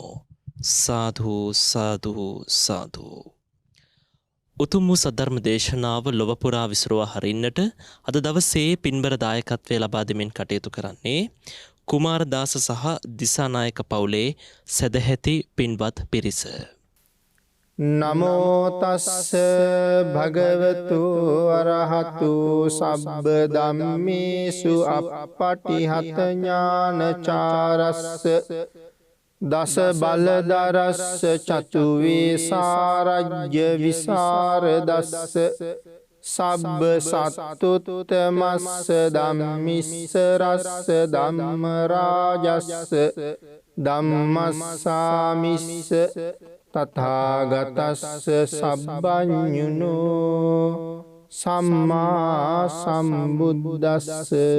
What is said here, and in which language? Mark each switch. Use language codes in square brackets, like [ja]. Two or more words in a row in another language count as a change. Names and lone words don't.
[si] සාදු සාදු සාදු. උතුම් වූ සද්ධර්ම දේශනාව ලොව පුරා විසුරුවා හරින්නට අද දවසේ පින්බර දායකත්වය ලබා දෙමින් කටයුතු කරන්නේ කුමාරදාස සහ දිසානායක පවුලේ සදැහැති පින්වත් පිරිස. [pi] නමෝ තස්ස භගවතු අරහතු සබ්බ ධම්මේසු අප්පටිහත ඥානචාරස්ස දස බලදරස්ස චතු වේසාරජ්‍ය විසරදස්ස සබ්බ සත්තුත්තමස්ස ධම්මිස්ස රස්ස ධම්ම රාජස්ස ධම්මස්සාමිස්ස තථාගතස්ස සබ්බඤුනෝ සම්මා සම්බුද්දස්ස.